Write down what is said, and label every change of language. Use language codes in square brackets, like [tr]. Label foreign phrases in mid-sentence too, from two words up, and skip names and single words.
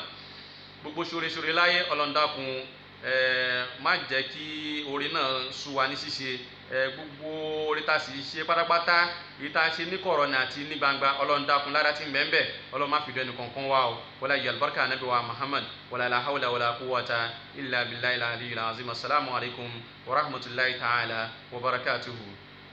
[yo] Gbogbo ṣoore láyé Ọlọ́run dákun má jẹ́ kí oore náà sú wa ní ṣíṣe. Gbogbo oore tá sì ṣe pátápátá èyí tá ṣe ní kọ̀rọ̀ ní àti ní gbangba Ọlọ́run dákun lára tí ń bẹ ńbẹ̀ Ọlọ́run má fi dẹnu kankan wá o. [ar] Wọlé ayé àlùbáríkà Ànábì wa Muhammad ولا لا حول ولا قوة إلا بالله العلي العظيم. السلام عليكم ورحمة الله تعالى وبركاته.